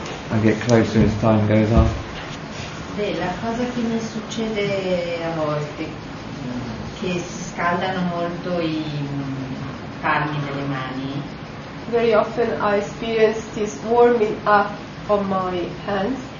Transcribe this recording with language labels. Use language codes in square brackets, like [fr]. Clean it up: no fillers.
[en] I get closer as time goes on. [it] Beh, la cosa che mi succede a volte, che si scaldano molto i palmi delle mani. [en] Very often I experience this warming up of my hands.